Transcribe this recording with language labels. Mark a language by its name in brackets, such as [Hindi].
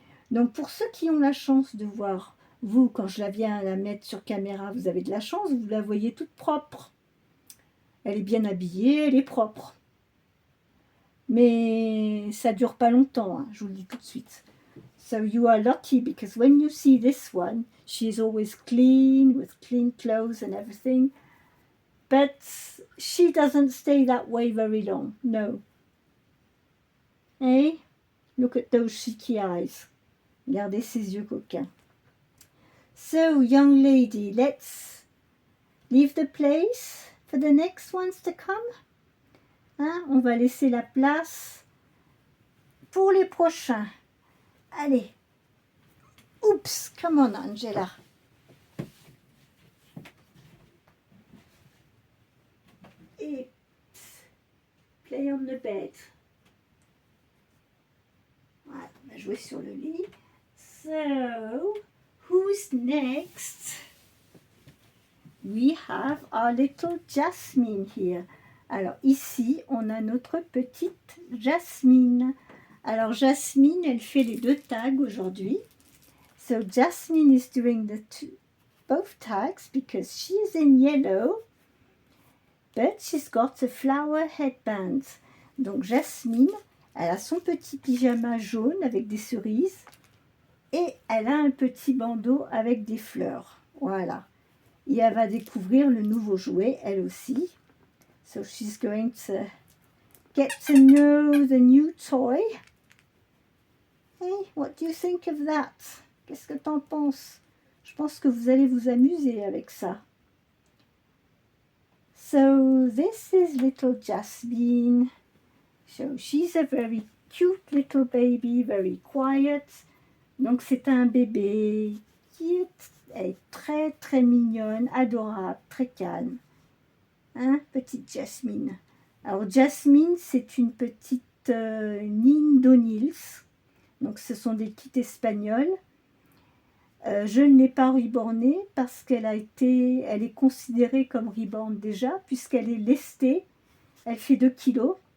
[French] Donc pour ceux qui ont la chance de voir, vous, quand je la viens la mettre sur caméra, vous avez de la chance, vous la voyez toute propre. Elle est bien habillée, elle est propre. Mais ça ne dure pas longtemps, hein, je vous le dis tout de suite. [English] So you are lucky because when you see this one, she is always clean, with clean clothes and everything. But she doesn't stay that way very long, no. Hey, look at those cheeky eyes. [French] Regardez ses yeux coquins. [English] So, young lady, let's leave the place for the next ones to come. [French] Hein? On va laisser la place pour les prochains. Allez. [English] Oops, come on, Angela. Et play on the bed. [French] Voilà, on va jouer sur le lit. [English] So, who's next? We have our little Jasmine here. [French] Alors ici, on a notre petite Jasmine. Alors Jasmine, elle fait les deux tags aujourd'hui. [English] So Jasmine is doing both tags because she is in yellow, but she's got a flower headband. [French] Donc Jasmine, elle a son petit pyjama jaune avec des cerises et elle a un petit bandeau avec des fleurs. Voilà. Et elle va découvrir le nouveau jouet, elle aussi. [English] So she's going to get to know the new toy. Hey, what do you think of that? [French] Qu'est-ce que t'en penses? Je pense que vous allez vous amuser avec ça. [English] So this is little Jasmine. So she's a very cute little baby, very quiet. [French] Donc c'est un bébé qui est très très mignonne, adorable, très calme. Hein, petite Jasmine. Alors Jasmine, c'est une petite Nindo-Nils. Donc ce sont des kits espagnols. Je ne l'ai pas rebornée parce qu'elle est considérée comme reborn déjà, puisqu'elle est lestée. Elle fait 2 kilos.